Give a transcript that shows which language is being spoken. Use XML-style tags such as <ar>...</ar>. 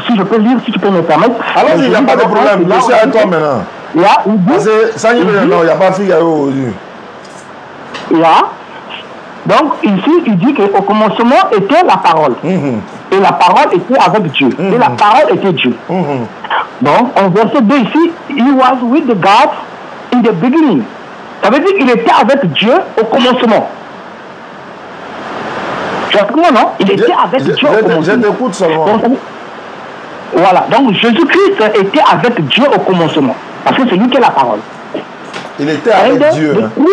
<fr>Si je peux lire, si tu peux me permettre. Alors, il n'y a pas de problème. Je suis avec toi maintenant. Parce que ça, il n'y a pas de fille aujourd'hui. Donc, ici, il dit qu'au commencement était la parole. Et la parole était avec Dieu. Et la parole était Dieu. Donc, en verset 2 ici,</fr> <en>he was with the God in the beginning.</en> <fr>Ça veut dire qu'il était avec Dieu au commencement. Tu as compris, non? Il était avec Dieu au commencement. Je t'écoute seulement. Donc, voilà. Donc, Jésus-Christ était avec Dieu au commencement. Parce que c'est lui qui est la parole. Il était avec Dieu.</fr>